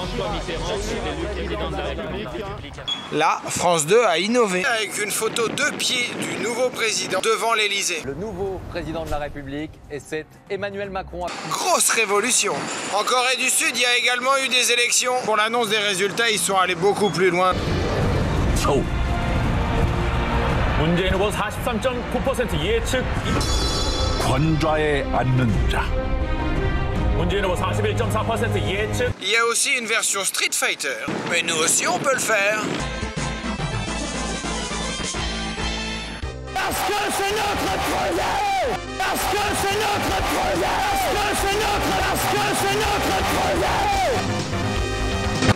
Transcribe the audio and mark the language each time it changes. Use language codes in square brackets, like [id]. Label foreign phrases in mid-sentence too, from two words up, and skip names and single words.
[fr] Là, France 2 a innové avec une photo de pied du nouveau président devant l'Elysée. Le nouveau président de la République, et c'est Emmanuel Macron. Grosse révolution. En Corée du Sud, il y a également eu des élections. Pour l'annonce des résultats, ils sont allés beaucoup plus loin. [ko] Oh. 문재인 후보 43.9% 예측. 권좌에 앉는 자. 문재인 후보 41.4% 예측. [fr] Il y a aussi une version Street Fighter. Mais nous aussi, on peut le faire. Parce que c'est notre projet! Parce que c'est notre projet! Parce que c'est notre projet!